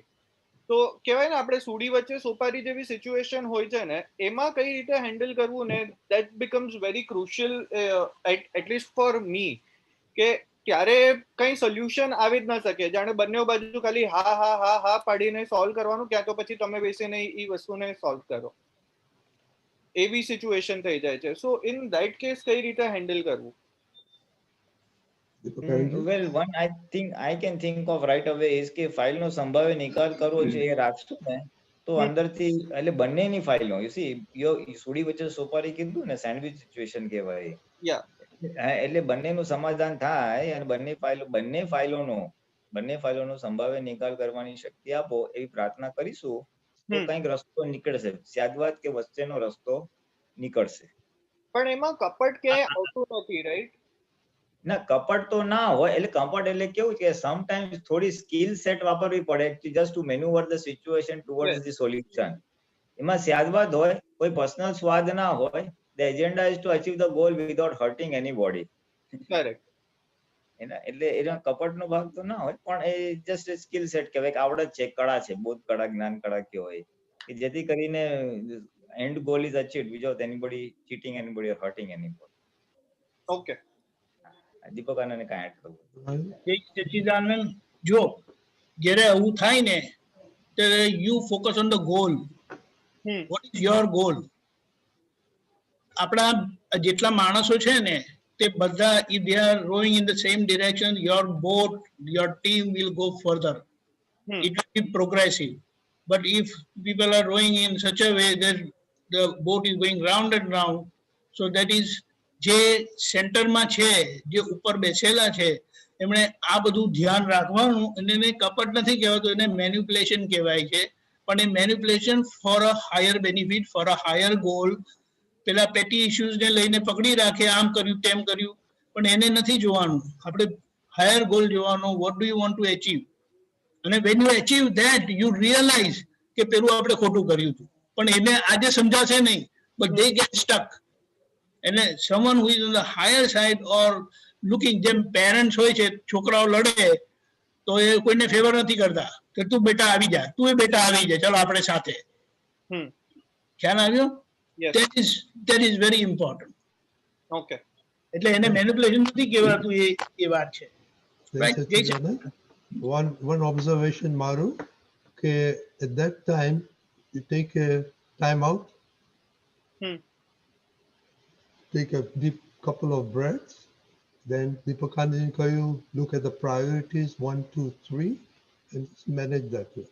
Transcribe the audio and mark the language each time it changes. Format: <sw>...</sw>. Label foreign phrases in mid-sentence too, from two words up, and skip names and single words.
<gu>તો કહેવાય ને આપણે સુડી વચ્ચે સોપારી જેવી સિચ્યુએશન હોય છે ને, એમાં કઈ રીતે હેન્ડલ કરવું ને</gu> <en>that becomes very crucial atleast for me,</en> <gu>કે ત્યારે કઈ સોલ્યુશન આવી જ ના શકે. જાણે બંને બાજુ ખાલી હા હા હા હા પાડીને સોલ્વ કરવાનું, ક્યાં તો પછી તમે બેસીને એ વસ્તુને સોલ્વ કરો, એવી સિચ્યુએશન થઈ જાય છે.</gu> <en>So in that case</en> <gu>કઈ રીતે હેન્ડલ કરવું?</gu> <en>Well, one I can think of right away is</en> <gu>કે ફાઇલ નો સંભાવ્ય નિકાલ કરવો છે એ રાખશું ને તો અંદરથી એટલે બંનેની ફાઇલો</gu> <en>you see</en> <gu>સુડી વચ્ચે સોપારી કીધું ને, સેન્ડવિચ સિચ્યુએશન કહેવાય. એટલે બંનેનું સમાધાન થાય અને બંને ફાઇલોનો સંભાવ્ય નિકાલ કરવાની શક્તિ આપો એવી પ્રાર્થના કરીશું તો કંઈક રસ્તો નીકળશે, સ્યાદવાદ કે વચ્ચેનો રસ્તો નીકળશે. પણ એમાં કપટ ક્યાંય આવતું નથી, રાઈટ? ના, કપટ તો ના હોય. એટલે કપટ એટલે કેવું કે સમટાઈમ્સ થોડી</gu> <en>skill set</en> <gu>વાપરવી પડે</gu> <en>just to maneuver the situation towards the solution.</en> <gu>એમાં સ્યાદવાદ હોય, કોઈ પર્સનલ સ્વાદ ના હોય.</gu> <en>The agenda is to achieve the goal without hurting anybody. Correct.</en> <gu>એટલે એનો કપટનો ભાગ તો ના હોય, પણ એ જસ્ટ</gu> <en>skill set</en> <gu>કહેવાય કે આવડત છે, કળા છે, બોધ કળા, જ્ઞાન કળા કહેવાય કે જેથી કરીને</gu> <en>end goal is achieved without anybody cheating anybody or hurting anybody.</en> <gu>ઓકે. દીપક આનંદને કાંઈ એડ કરવું? સચ્ચિદાનંદ, જો જ્યારે આવું થાય ને ત્યારે</gu> <en>you focus on the goal. What is your goal?</en> <gu>આપણા જેટલા માણસો છે ને તે બધા</gu> <en>if they are rowing in the same direction, your boat, your team will go further. It will be progressive. But if people are rowing in such a way that the boat is going round and round, so that is</en> <gu>જે સેન્ટરમાં છે, જે ઉપર બેસેલા છે, એમણે આ બધું ધ્યાન રાખવાનું. અને એને કપટ નથી કહેવાતું, એને મેન્યુપ્યુલેશન કહેવાય છે. પણ એ</gu> <en>manipulation for a higher benefit, for a higher goal.</en> <gu>પેલા</gu> <en>petty issues</en> <gu>લઈને પકડી રાખે, આમ કર્યું તેમ કર્યું, પણ એને નથી જોવાનું. આપણે</gu> <en>higher goal</en> <gu>જોવાનો,</gu> <en>what do you want to achieve.</en> <gu>અને</gu> <en>when you achieve that you realize</en> <gu>કે પેલું આપણે ખોટું કર્યું હતું, પણ એને આજે સમજાશે નહીં,</gu> <en>but they get stuck.</en> <gu>એટલે</gu> <en>someone who is on the higher side or</en> <gu>લુકિંગ, જેમ પેરેન્ટ્સ હોય છે, છોકરાઓ લડે તો એ કોઈને ફેવર નથી કરતા કે તું બેટા આવી જા, તું એ બેટા આવી જા, ચાલો આપણે સાથે. ખ્યાલ આવ્યો?</gu> <en>That is very important. Okay.</en> <gu>એટલે એને મેનિપ્યુલેશન નથી કહેવાતું, એ વાત છે.</gu> <en>One observation</en> <gu>મારું કે</gu> <en>at that time you take a time out, take a deep couple of breaths, then Deepakanand you look at the priorities 1, 2, 3 and manage that way.</en>